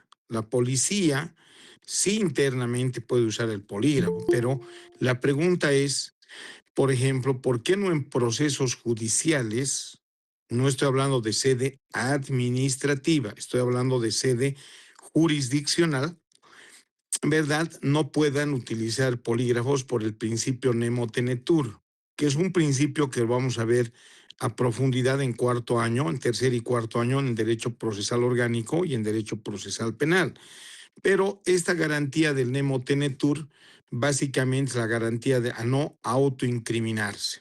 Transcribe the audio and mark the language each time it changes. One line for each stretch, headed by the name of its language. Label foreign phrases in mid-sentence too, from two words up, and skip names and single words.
Spanish: La policía sí internamente puede usar el polígrafo, pero la pregunta es, por ejemplo, ¿por qué no en procesos judiciales? No estoy hablando de sede administrativa, estoy hablando de sede jurisdiccional, ¿verdad? No puedan utilizar polígrafos por el principio
Latin: nemo tenetur,
Spanish: que es un principio que vamos a ver a profundidad en cuarto año, en tercer y cuarto año en Derecho Procesal Orgánico y en Derecho Procesal Penal. Pero esta garantía del
Latin: nemo tenetur
Spanish: básicamente es la garantía de a no autoincriminarse.